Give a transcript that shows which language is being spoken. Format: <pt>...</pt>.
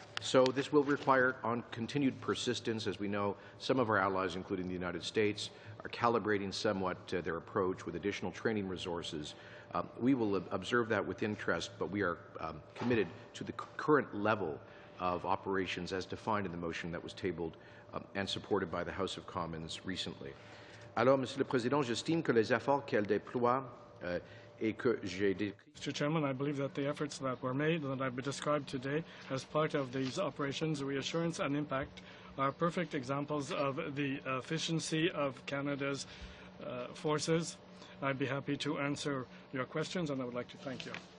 <en>So this will require continued persistence. As we know, some of our allies, including the United States, are calibrating somewhat their approach with additional training resources. We will observe that with interest, but we are committed to the current level of operations as defined in the motion that was tabled and supported by the House of Commons recently.</en> <fr>Alors, Monsieur le Président, j'estime que les efforts qu'elle déploie et que j'ai décrits.</fr> <en>Mr. Chairman, I believe that the efforts that were made that I've described today as part of these operations, Reassurance and Impact, are perfect examples of the efficiency of Canada's forces. I'd be happy to answer your questions, and I would like to thank you.</en>